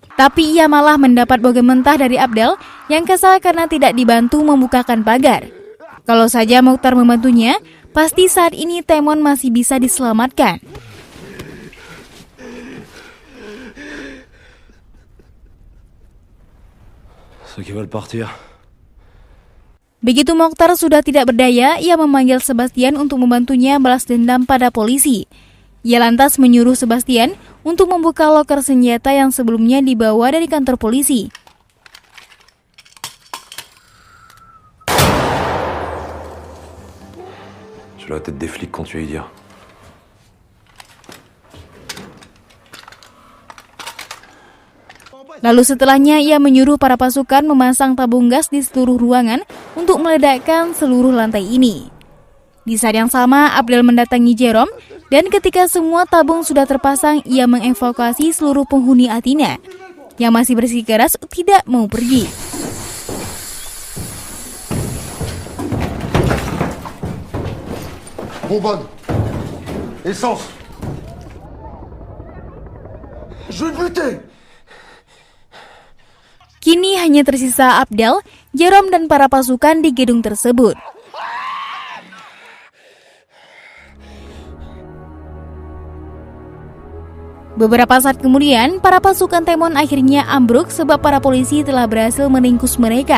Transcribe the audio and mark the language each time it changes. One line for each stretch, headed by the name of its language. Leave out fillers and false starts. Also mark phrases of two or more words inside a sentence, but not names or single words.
Indonesian: Tapi ia malah mendapat bogem mentah dari Abdal yang kesal karena tidak dibantu membukakan pagar. Kalau saja Mokhtar membantunya, pasti saat ini Temon masih bisa diselamatkan.
French: Ceux qui veulent partir.
Indonesian: Begitu Mokhtar sudah tidak berdaya, ia memanggil Sebastian untuk membantunya balas dendam pada polisi. Ia lantas menyuruh Sebastian untuk membuka loker senjata yang sebelumnya dibawa dari kantor polisi.
French: J'ai la tête des flics quand tu es dire.
Indonesian: Lalu setelahnya ia menyuruh para pasukan memasang tabung gas di seluruh ruangan untuk meledakkan seluruh lantai ini. Di saat yang sama, Abdal mendatangi Jerome dan ketika semua tabung sudah terpasang, ia mengevakuasi seluruh penghuni Athena yang masih bersikeras tidak mau pergi.
French: Bonbonne. Essence. Je vais te buter.
Indonesian: Kini hanya tersisa Abdal, Jerome dan para pasukan di gedung tersebut. Beberapa saat kemudian, para pasukan Temon akhirnya ambruk sebab para polisi telah berhasil meringkus mereka.